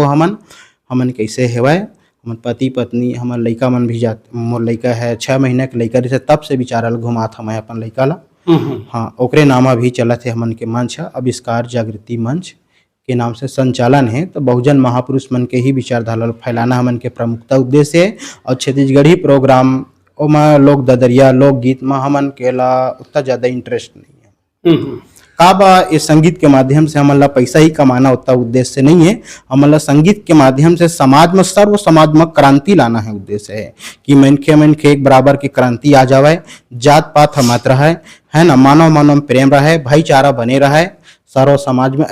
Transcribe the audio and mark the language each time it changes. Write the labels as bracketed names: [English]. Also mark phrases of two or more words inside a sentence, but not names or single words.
[Chhattisgarhi] हमन कैसे हेवय, हमन पति पत्नी हमन लइका मन भी जात, मोर लइका है 6 महीना के लइका रहे, तब से विचारल घुमात हम अपन लइका ला। हाँ, ओकरे नामा भी चलत है हमन के मंच है, आविष्कार जागृति मंच के नाम से संचालन है। तो बहुजन महापुरुष मन के ही विचारधारा फैलाना हमन के प्रमुखता उद्देश्य है। और छत्तीसगढ़ी प्रोग्राम ओमा लोक ददरिया लोकगीत में हमन के ला उतना ज्यादा इंटरेस्ट नहीं है। का बा ये संगीत के माध्यम से हमन ला पैसा ही कमाना उतना उद्देश्य नहीं है। हमन ला संगीत के माध्यम से समाज में सर्व समाजमक क्रांति लाना है उद्देश्य है कि मनखे एक बराबर की क्रांति आ जावे, जात पात मत रहे है ना, मानव मानव प्रेम रहे, भाईचारा बने रहे सर्व समाज में।